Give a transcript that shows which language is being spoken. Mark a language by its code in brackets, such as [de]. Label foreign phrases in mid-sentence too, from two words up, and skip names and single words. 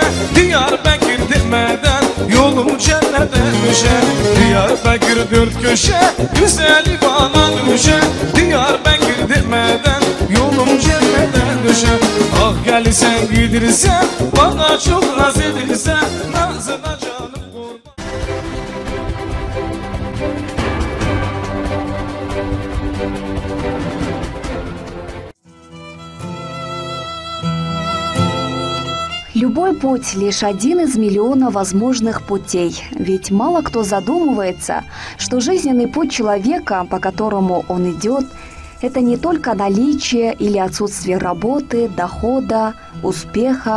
[tr] Diyarbakır demeden yolum cennete düşe. Diyarbakır dört köşe, güzeli bana düşe. Diyarbakır demeden yolum cennete düşe. Ah gelirsen gidersen, bana çok naz edirsen, nazına canım kurban. [ru] Любой путь – лишь один из миллиона возможных путей. Ведь мало кто задумывается, что жизненный путь человека, по которому он идет, это не только наличие или отсутствие работы, дохода, успеха.